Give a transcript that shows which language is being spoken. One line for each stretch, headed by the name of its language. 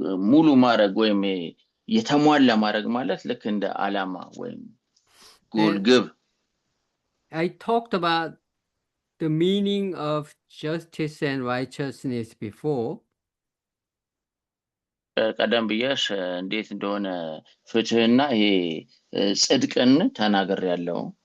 Amharic: ሙሉ ማድረግ ወይም የተሟላ ማድረግ ማለት ልክ እንደ ዓላማ ወይም ጎል ግብ።
English: I talked about the meaning of justice and righteousness before.
Amharic: ቀደም ብዬሽ እንዴት እንደሆነ ፍትህና ይሄ ጽድቅን ተናግሬያለሁ።